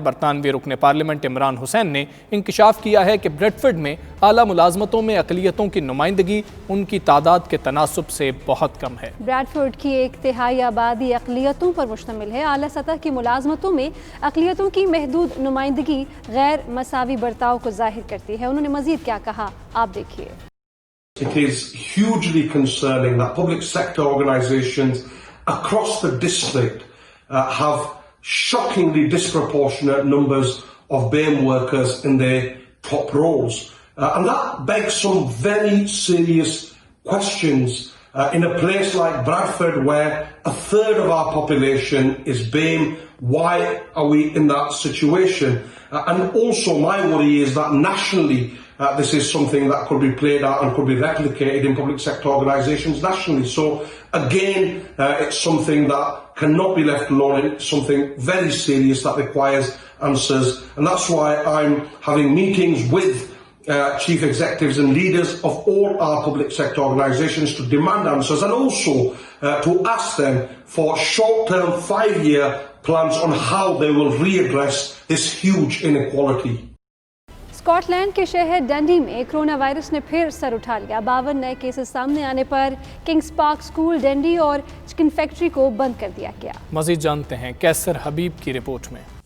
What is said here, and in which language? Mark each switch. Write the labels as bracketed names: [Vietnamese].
[Hindi] बरतानवी रुकन पार्लियामेंट इमरान हुसैन ने इंकशाफ किया है कि ब्रेडफर्ड में आला मुलाजमतों में अक़लियतों की नुमाइंदगी उनकी तादाद के तनासुब से बहुत कम है। ब्रैडफोर्ड की 1/3 आबादी अक़लियतों पर मुश्तमिल है। आला सतह की मुलाजमतों में अक़लियतों की महदूद नुमाइंदगी गैर मसावी बर्ताव को ज़ाहिर करती है। उन्होंने मज़ीद क्या कहा, आप देखिए। [English] It is hugely concerning that public sector organisations across the district have shockingly disproportionate numbers of BAME workers in their top roles. And that begs some very serious questions in a place like Bradford where a third of our population is BAME. Why are we in that situation? And also my worry is that nationally this is something that could be played out and could be replicated in public sector organisations nationally. So again, it's something that cannot be left alone. It's something very serious that requires answers. And that's why I'm having meetings with chief executives and leaders of all our public sector organisations to demand answers, and also to ask them for short-term 5-year plans on how they will readdress this huge inequality. [Hindi] Scotland के शहर डंडी में corona virus ने फिर sir उठा लिया। 52 नए cases सामने आने पर किंग्स पार्क स्कूल, डंडी और चिकन फैक्ट्री को बंद कर दिया गया। मजीद जानते हैं कैसर हबीब की रिपोर्ट में।